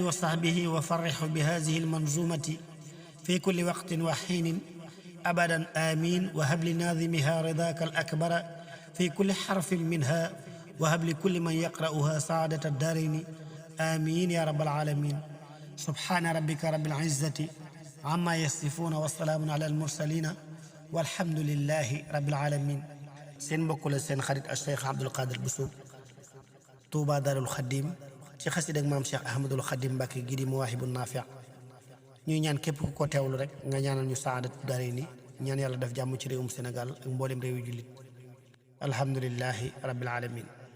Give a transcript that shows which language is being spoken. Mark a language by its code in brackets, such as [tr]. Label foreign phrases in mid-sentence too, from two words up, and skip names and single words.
[ar] وصحبه وفرح بهذه المنظومة في كل وقت وحين أبدا آمين وهب لناظمها رضاك الأكبر في كل حرف منها وهب لكل من يقرأها سعادة الدارين آمين يا رب العالمين سبحان ربك رب العزة عما يصفون وسلام على المرسلين والحمد لله رب العالمين [wo] seen mbokk la seen xarit ak Cheikh Abdoul Qadir Bousso Touba Darul Khadim ci xasida ak maam Cheikh Ahmadul Khadim Mbàkke gi di Mawahibun Nafi' ñuy ñaan képp ku ko teewlu rek nga ñaanal ñu [ar] سعادة الدارين [wo] ñaan yàlla def jàmm ci réewum Sénégal ak mboolem réew yu jullit [ar] الحمد لله رب العالمين